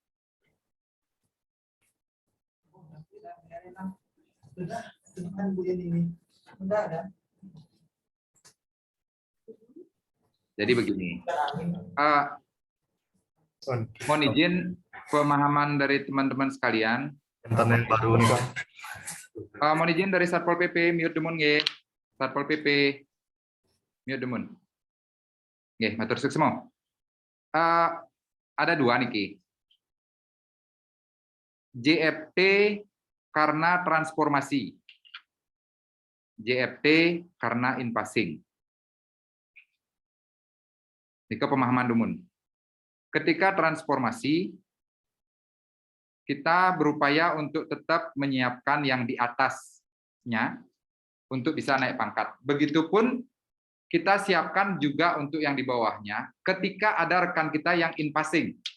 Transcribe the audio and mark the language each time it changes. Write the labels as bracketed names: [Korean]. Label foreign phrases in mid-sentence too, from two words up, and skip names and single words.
[Indonesian] Jadi begini, mohon izin pemahaman dari teman-teman sekalian. Internet baru nih Pak. Mohon izin dari Satpol PP, mute demun nggih. Satpol PP, mute demun. [Balinese] Nggih, matur suksma. [Indonesian] Ada dua niki. JFT karena transformasi. JFT karena in-passing. Nika pemahaman dumun. Ketika transformasi, kita berupaya untuk tetap menyiapkan yang di atasnya untuk bisa naik pangkat. Begitupun kita siapkan juga untuk yang di bawahnya ketika ada rekan kita yang in-passing.